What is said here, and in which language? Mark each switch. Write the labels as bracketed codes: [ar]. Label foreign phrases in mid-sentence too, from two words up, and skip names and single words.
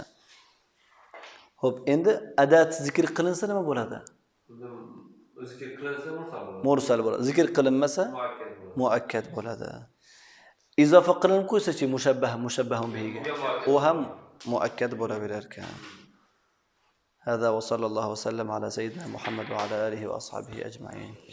[uz] Xo'p, endi adat zikr qilinsa nima bo'ladi? Zikr qilinsa mursal bo'ladi. Zikr qilinmasa muakkad bo'ladi. Izofa qilinib qo'ysa-chi mushabbah mushabbahun bihiga. U ham muakkad bo'laverar ekan. [ar] هذا وصلى الله وسلم على سيدنا محمد وعلى آله وأصحابه أجمعين.